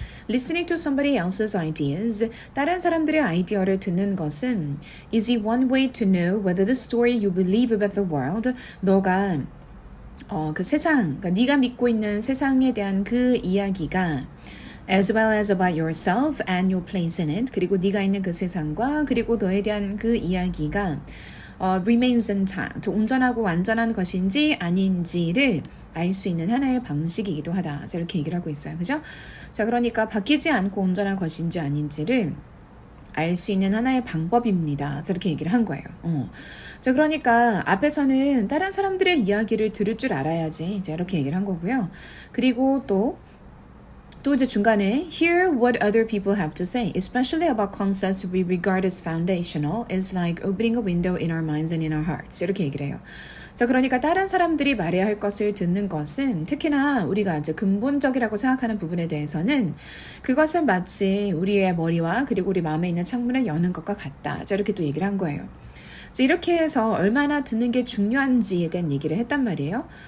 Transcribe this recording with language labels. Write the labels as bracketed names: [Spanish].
[English] Listening to somebody else's ideas, [Korean] 다른 사람들의 아이디어를 듣는 것은 [English] is it one way to know whether the story you believe about the world, [Korean] 너가 그 세상, 그러니까 네가 믿고 있는 세상에 대한 그 이야기가 [English] as well as about yourself and your place in it, [Korean] 그리고 네가 있는 그 세상과 그리고 너에 대한 그 이야기가 [English] remains intact, [Korean] 온전하고 완전한 것인지 아닌지를 알 수 있는 하나의 방식이기도 하다. 자, 이렇게 얘기를 하고 있어요. 그죠? 자, 그러니까 바뀌지 않고 온전한 것인지 아닌지를 알 수 있는 하나의 방법입니다. 자, 이렇게 얘기를 한 거예요. 자, 그러니까 앞에서는 다른 사람들의 이야기를 들을 줄 알아야지. 자, 이렇게 얘기를 한 거고요. 그리고 또 이제 중간에 [English] hear what other people have to say, especially about concepts we regard as foundational, is like opening a window in our minds and in our hearts. [Korean] 이렇게 얘기를 해요. 자, 그러니까 다른 사람들이 말해야 할 것을 듣는 것은 특히나 우리가 이제 근본적이라고 생각하는 부분에 대해서는 그것은 마치 우리의 머리와 그리고 우리 마음에 있는 창문을 여는 것과 같다. 자, 이렇게 또 얘기를 한 거예요. 자, 이렇게 해서 얼마나 듣는 게 중요한지에 대한 얘기를 했단 말이에요.